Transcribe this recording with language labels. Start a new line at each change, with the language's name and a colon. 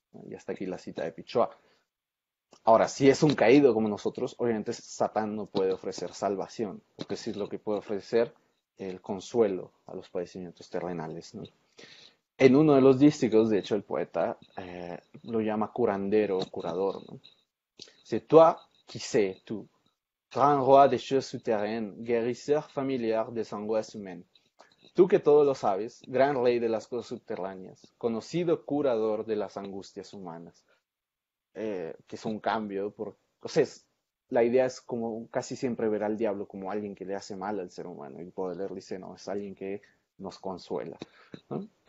Spanish: Y hasta aquí la cita de Pichois. Ahora, si es un caído como nosotros, obviamente Satán no puede ofrecer salvación, porque sí es lo que puede ofrecer el consuelo a los padecimientos terrenales, ¿no? En uno de los dísticos, de hecho, el poeta lo llama curandero o curador, ¿no?
French: C'est toi qui sais tout, grand roi des choses souterraines, guérisseur familiar des angoisses humaines.
Spanish: Tú que todo lo sabes, gran rey de las cosas subterráneas, conocido curador de las angustias humanas. Que es un cambio, o sea, la idea es como casi siempre ver al diablo como alguien que le hace mal al ser humano, y Baudelaire dice, no, es alguien que nos consuela, ¿no?